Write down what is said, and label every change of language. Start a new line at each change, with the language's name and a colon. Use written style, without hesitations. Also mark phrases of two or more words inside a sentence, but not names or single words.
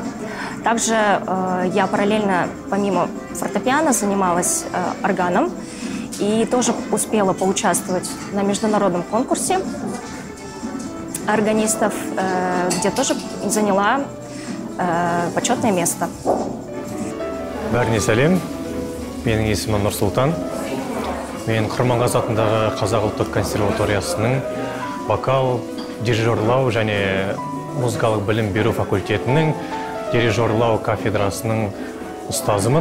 Russian: Также я параллельно, помимо фортепиано, занималась органом и тоже успела поучаствовать на международном конкурсе органистов, где тоже заняла почетное место.
Kazakh: Бәріне сәлем. Менің есімім Нұрсұлтан. Мен Құрманғазы атындағы Қазақ ұлттық консерваториясының вокал, дирижерлау және музыкалық білім беру факультетінің дирижерлау кафедрасының ұстазымын.